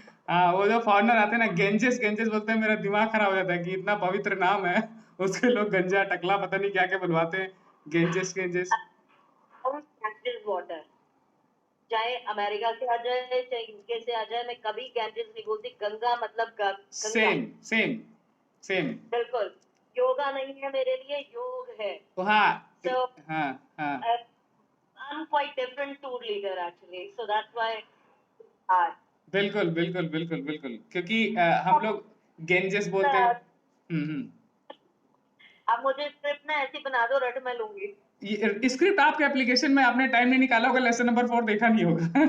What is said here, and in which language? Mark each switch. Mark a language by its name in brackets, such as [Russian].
[Hindi] हाँ, वो जो फॉरनर आते हैं ना, गेंजेस गेंजेस बोलते हैं, मेरा दिमाग खराब हो जाता है कि इतना पवित्र नाम है, उसके लोग गंजा टकला पता नहीं क्या क्या बुलवाते हैं, गेंजेस गेंजेस। वाटर, चाहे अमेरिका से आ जाए चाहे यूके से आ जाए, मैं कभी गैंजेस नहीं बोलती। गंगा मतलब गंगा। सेम। बिल्कुल, योगा नहीं है मेरे लिए, योग है। तो हाँ, [English] So, [Hindi] हाँ। [English] I'm quite different tour leader actually, so that's why hard. [Hindi] बिल्कुल, क्योंकि हम लोग गेंजेस बोलते हैं। अब मुझे स्क्रिप्ट ना ऐसी बना दो, रट मैं लूंगी। स्क्रिप्ट आपके एप्लीकेशन में आपने टाइम नहीं निकाला होगा, लेसन नंबर 4 देखा नहीं होगा।